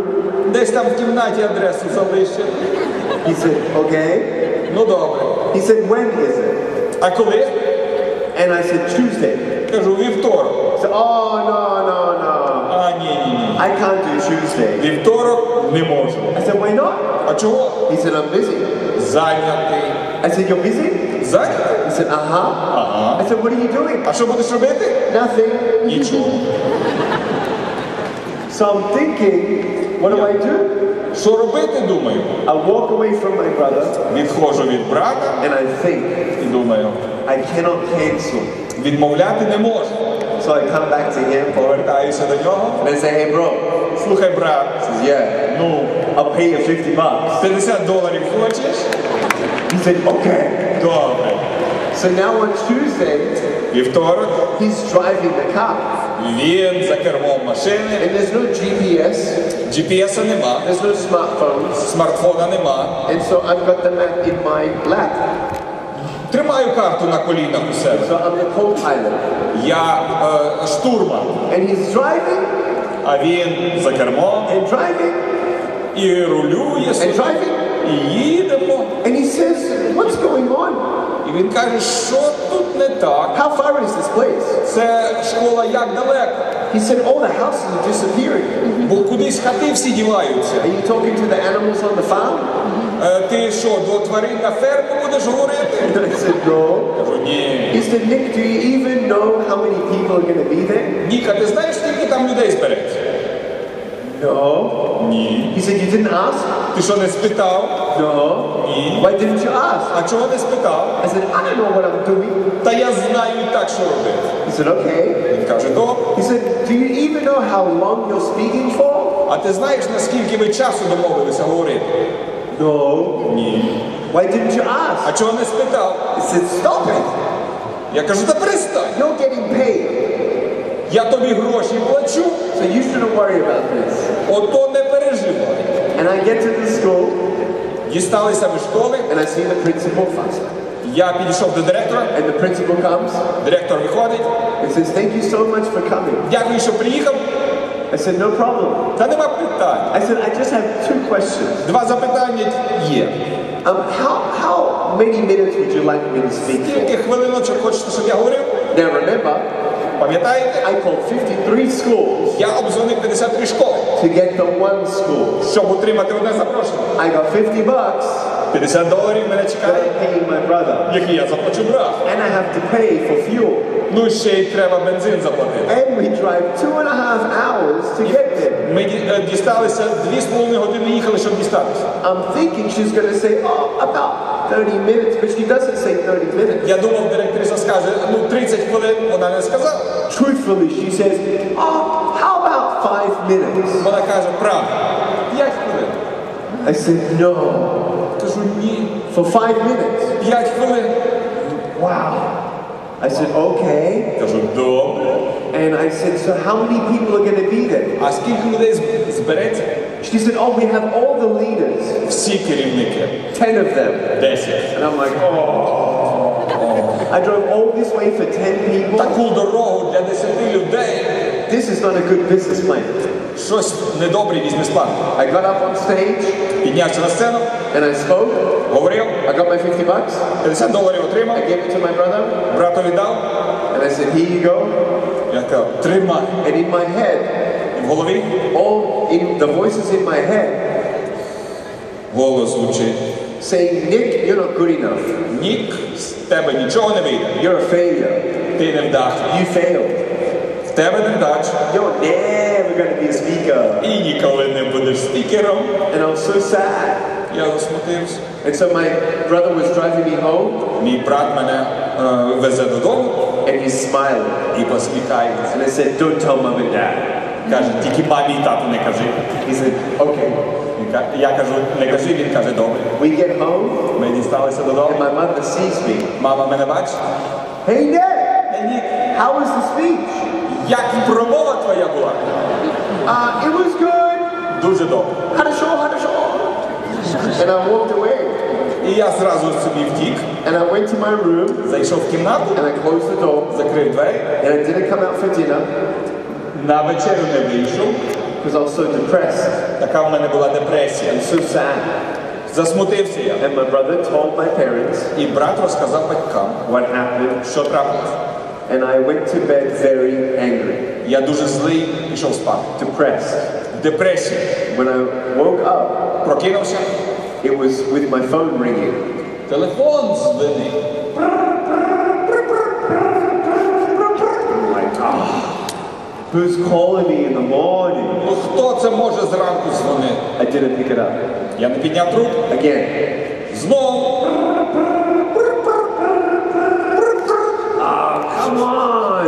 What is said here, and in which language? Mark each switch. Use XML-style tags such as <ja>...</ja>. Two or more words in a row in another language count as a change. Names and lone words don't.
<uk>Десь там в кімнаті адресу залишив.</uk> <en>He said, okay.</en> <uk>Ну добре.</uk> <en>He said, when is it?</en> <uk>А коли?</uk> <en>And I said, Tuesday.</en> <uk>Кажу, вівторок.</uk> <en>He said, oh, no.</en> <uk>А, ні.</uk> <en>I can't do Tuesday.</en> <uk>Вівторок не можу.</uk> <en>I said, why not?</en> <uk>А чого?</uk> <en>He said, I'm busy.</en> <uk>Зайнятий.</uk> <en>I said, you're busy?</en> <uk>Зайнятий?</uk> <en>He said, I said, what are you doing?</en> <uk>А що будеш робити?</uk> <en>Nothing.</en> <uk>Нічого.</uk> <en>So I'm thinking, what do I do?</en> <uk>Що робити, думаю?</uk> <en>I walk away from my brother</en> <uk>Відходжу від брата</uk> <en>and I think,</en> <uk>і думаю,</uk> <en>I cannot cancel.</en> <uk>відмовляти не можу.</uk> <en>So I come back to him</en> <uk>Повертаюся до нього.</uk> <en>and I say, hey bro.</en> <uk>Слухай, брат,</uk> <en>He says, yeah,</en> <uk>ну,</uk> <en>I'll pay you $50.</en> <uk>$50 хочеш?</uk> <en>He said, okay.</en> <uk>Добре.</uk> <en>So now on Tuesday,</en> <uk>Вівторок</uk> <en>he's driving the car.</en> <uk>він за кермом машини.</uk> <en>And there's no GPS,</en> <uk>GPS-а нема,</uk> <en>there's no smartphones.</en> <uk>смартфона нема.</uk> <en>And so I've got the map in my lap.</en> <uk>Тримаю карту на колінах у себе.</uk> <en>So I'm the co-pilot.</en> <uk>Я штурман,</uk> <en>And he's driving</en> <uk>а він за кермом</uk> <en>and driving</en> <uk>і рулює собі,</uk> <en>driving.</en> <uk>і їдемо.</uk> <en>and he says, what's going on?</en> <uk>І він каже, що тут не так?</uk> <en>How far is this place?</en> <uk>Це школа як далеко?</uk> <en>He said, all the houses are disappearing.</en> <uk>Бо кудись хати всі діваються.</uk> <en>Are you talking to the animals on the farm?</en> <uk>Ти що, до тварин на фермі будеш говорити?</uk> <en>And I said, no.</en> <uk>Кажу, ні.</uk> <en>He said, Nick, do you even know how many people are going to be there?</en> <uk>Ніка, ти знаєш, скільки там людей збереться?</uk> <en>No.</en> <uk>Ні.</uk> <en>He said, you didn't ask?</en> <uk>Ти що, не спитав?</uk> <en>No.</en> <uk>Ні.</uk> <en>Why didn't you ask?</en> <uk>А чого не спитав?</uk> <en>I said, I don't know what I'm doing.</en> <uk>Та я знаю і так, що робити.</uk> <en>He said, okay.</en> <uk>Він каже, добре.</uk> <en>He said, do you even know how long you're speaking for?</en> <uk>А ти знаєш, наскільки ви часу домовилися говорити?</uk> <en>No.</en> <uk>Ні.</uk> <en>Why didn't you ask?</en> <uk>А чого не спитав?</uk> <en>He said, stop it.</en> <uk>Я кажу, та перестань.</uk> <en>You're getting paid.</en> <uk>Я тобі гроші плачу,</uk> <en>So you shouldn't worry about this.</en> <uk>ото не переживай.</uk> <en>And I get to the school</en> <uk>Дісталися ми школи,</uk> <en>and I see the principal first.</en> <uk>я підійшов до директора,</uk> <en>And the principal comes</en> <uk>директор виходить,</uk> <en>and says, thank you so much for coming.</en> <uk>дякую, що приїхав,</uk> <en>I said, no problem.</en> <uk>та нема питань.</uk> <en>I said, I just have 2 questions.</en> <uk>Два запитання є.</uk> <en>How many minutes would you like me to speak for?</en> <uk>Скільки хвилиночок хочете, щоб я говорив?</uk> <en>Now remember,</en> <uk>Пам'ятаєте?</uk> <en>I called 53 schools</en> <uk>Я обдзвонив 53 школи,</uk> <en>to get the one school.</en> <uk>щоб отримати одне запрошення.</uk> <en>I got $50</en> <uk>$50 мене</uk> <en>that</en> <uk>чекає,</uk> <en>I'm paying my brother.</en> <uk>які я заплачу брату.</uk> <en>And I have to pay for fuel.</en> <uk>Ну ще й треба бензин заплатити.</uk> <en>And we drive 2.5 hours to get there.</en> <uk>Ми дісталися 2,5 години їхали, щоб дістатися.</uk> <en>I'm thinking she's going to say, oh, about 30 minutes, but she doesn't say 30 minutes.</en> <uk>Я думав, директриса скаже, ну 30 хвилин, вона не сказала.</uk> <en>Truthfully, she says, oh, how about 5 minutes?</en> <uk>Вона каже, правда, 5 хвилин.</uk> <en>I said, no.</en> <uk>Кажу, ні,</uk> <en>For 5 minutes?</en> <uk>5 хвилин.</uk> <en>Wow. I said, okay.</en> <uk>Кажу, добре.</uk> <en>And I said, so how many people are going to be there?</en> <uk>А скільки людей збереться?</uk> <en>She said, oh, we have all the leaders.</en> <uk>Всі керівники.</uk> <en>10 of them.</en> <uk>10.</uk> <en>And I'm like, oh. I drove all this way for 10 people.</en> <uk>Таку дорогу для 10 людей.</uk> <en>This is not a good business plan.</en> <uk>Щось недобрий бізнес-план.</uk> <en>I got up on stage</en> <uk>Піднявся на сцену,</uk> <en>and I spoke.</en> <uk>говорив,</uk> <en>I got my $50.</en> <uk>$50 отримав,</uk> <en>I gave it to my brother.</en> <uk>брату віддав.</uk> <en>And I said, here you go.</en> <uk>Я казав, тримай.</uk> <en>And in my head,</en> <uk>І в голові</uk> <en>the voices in my head</en> <uk>голос звучить.</uk> <en>saying, Nick, you're not good enough.</en> <uk>Нік, з тебе нічого не вийде.</uk> <en>You're a failure.</en> <uk>Ти не вдахний.</uk> <en>You failed.</en> <uk>В тебе не вдача.</uk> <en>You're never going to be a speaker.</en> <uk>І ніколи не будеш спікером.</uk> <en>And I was so sad.</en> <uk>Я засмутився.</uk> <en>And so my brother was driving me home</en> <uk>Мій брат мене везе додому</uk> <en>and he's smiling.</en> <uk>і посміхається.</uk> <en>And I said, don't tell mom and dad.</en> <uk>Каже, тільки мамі і тату не кажи.</uk> <en>He said, okay.</en> <uk>Я кажу, не кажи, він каже, добре.</uk> <en>We get home,</en> <uk>Ми дісталися</uk> <en>and</en> <uk>додому.</uk> <en>my mother sees me.</en> <uk>Мама мене бачить.</uk> <en>Hey, Dad,</en> <uk>Ей, Нік,</uk> <en>how was the speech?</en> <uk>як промова твоя була?</uk> <en>It was good.</en> <uk>Дуже добре. Хорошо.</uk> <en>And I walked away.</en> <uk>І я зразу собі втік,</uk> <en>And I went to my room,</en> <uk>зайшов в кімнату,</uk> <en>and I closed the door.</en> <uk>закрив двері,</uk> <en>And I didn't come out for dinner</en> <uk>на вечерю не вийшов.</uk> <en>because I was so depressed</en> <uk>Така в мене була депресія.</uk> <en>and so sad.</en> <uk>Засмутився я.</uk> <en>And my brother told my parents</en> <uk>І брат розказав батькам,</uk> <en>what happened.</en> <uk>що трапилось.</uk> <en>And I went to bed very angry,</en> <uk>Я дуже злий, пішов спати.</uk> <en>depressed.</en> <uk>В депресії.</uk> <en>When I woke up,</en> <uk>Прокинувся,</uk> <en>it was with my phone ringing.</en> <uk>телефон дзвонив.</uk> <en>I'm like, who's calling me in the morning?</en> <uk>Ну хто це може зранку дзвонити?</uk> <en>I didn't pick it up.</en> <uk>Я не підняв трубку.</uk> <en>Again.</en> <uk>Знову.</uk> <en>Come on!</en>